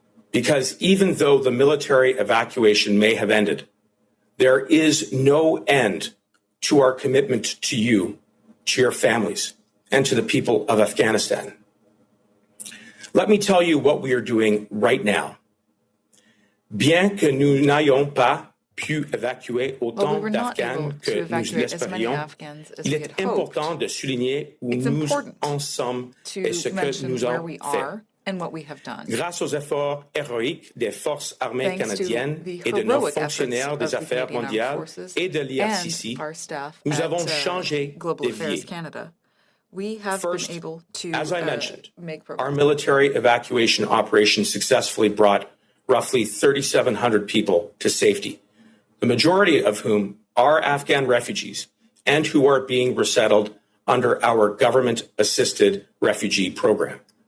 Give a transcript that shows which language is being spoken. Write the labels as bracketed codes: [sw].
[en] Because even though the military evacuation may have ended, there is no end to our commitment to you, to your families, and to the people of Afghanistan. Let me tell you what we are doing right now. [fr] Bien que nous n'ayons pas pu évacuer autant d'Afghans que nous l'espérions, il est important de souligner où nous en sommes et ce que nous avons fait. [en] And what we have done. [fr] Grâce aux efforts héroïques des forces armées canadiennes et de nos fonctionnaires des affaires mondiales et de l'IRCC, nous avons changé des vies. [en] First, as I mentioned, our military evacuation operation successfully brought roughly 3,700 people to safety, the majority of whom are Afghan refugees and who are being resettled under our government-assisted refugee program.